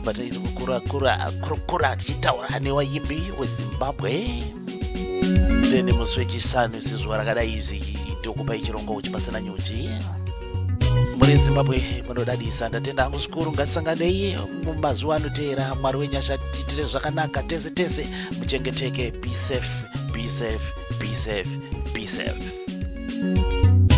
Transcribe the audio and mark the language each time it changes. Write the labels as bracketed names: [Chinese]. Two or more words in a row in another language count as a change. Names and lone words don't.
[Shona] Bataizi kukura tichitaura newaimbi weZimbabwe. Ndene musi wechisanu sizuva rakadai izi ndikupa ichirongwa uchipasana nyuchi. Muri Zimbabwe munodadisa. Ndatenda hangu zvikuru ngatisanganei mumazuva anoteera. Mwari wenyasha tiitire zvakanaka tese tese. Muchengeteke. [English] Be safe, be safe, be safe, be safe.